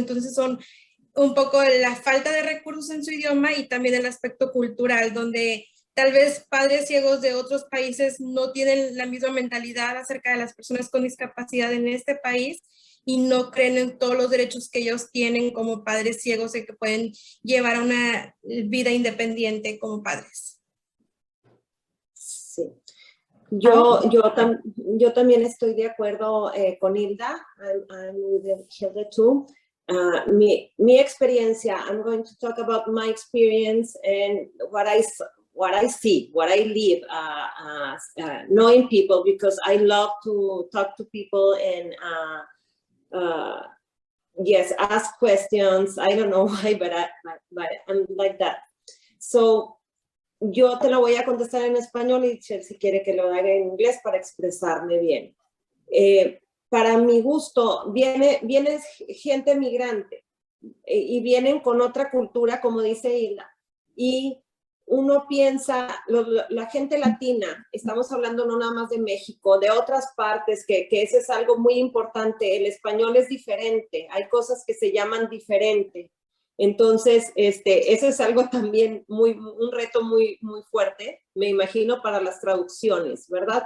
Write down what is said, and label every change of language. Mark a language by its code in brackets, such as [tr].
[es] Entonces son un poco la falta de recursos en su idioma y también el aspecto cultural, donde tal vez padres ciegos de otros países no tienen la misma mentalidad acerca de las personas con discapacidad en este país y no creen en todos los derechos que ellos tienen como padres ciegos y que pueden llevar una vida independiente como padres. Sí. Yo también estoy de acuerdo con Hilda. [en] I'm with Hilda too. [es] Mi experiencia, [en] I'm going to talk about my experience and what I see, what I live, knowing people, because I love to talk to people and yes, ask questions. I don't know why, but I'm like that. [es] So yo te lo voy a contestar en español y si quiere que lo haga en inglés para expresarme bien. Para mi gusto, viene gente migrante y vienen con otra cultura, como dice Hilda, y uno piensa, la gente latina, estamos hablando no nada más de México, de otras partes, que ese es algo muy importante, el español es diferente, hay cosas que se llaman diferente, entonces eso es algo también un reto muy fuerte, me imagino, para las traducciones, ¿verdad?